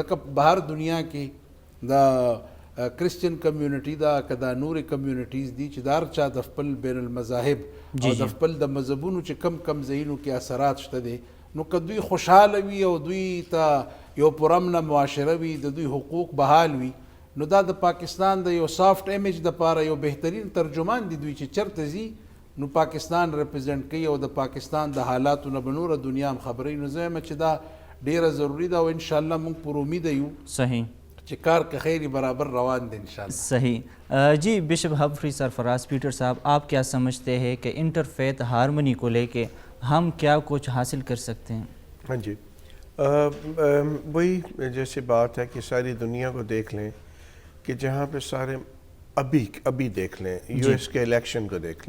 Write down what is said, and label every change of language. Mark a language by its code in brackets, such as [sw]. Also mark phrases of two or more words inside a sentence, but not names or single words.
[ps] ځکه بهر دنیا کې دا [en] Christian community [ps] دا که دا نورې کمیونټیز دي چې دا هر چا د خپل بین المذاهب او د خپل د مذهبونو چې کم کم ځایونو کې اثرات شته دي، نو که دوی خوشحاله وي او دوی ته یو پرامنه معاشره وي، د دوی حقوق بحال وي، نو دا د پاکستان د یو [en] soft image [ps] دپاره یو بهترین ترجمان دي. دوی چې چرته ځي نو پاکستان ریپرزینټ کوي او د پاکستان د حالاتو نه به نوره دنیا هم خبروي. نو زه یم چې دا ډیره ضروري ده او انشاءالله موږ پر امید یو صحیح چې کار که خیری برابر روان دے انشاءاللہ. صحیح. [ur] جی بشپ ہمفری سرفراز پیٹر صاحب، آپ کیا سمجھتے ہیں کہ [en] inter faith harmony [ur] کو لے کے ہم کیا کچھ حاصل کر سکتے ہیں؟ ہاں جی، وہی جیسی بات ہے کہ ساری دنیا کو دیکھ لیں کہ جہاں پہ سارے ابھی دیکھ لیں، یو ایس کے الیکشن کو دیکھ لیں.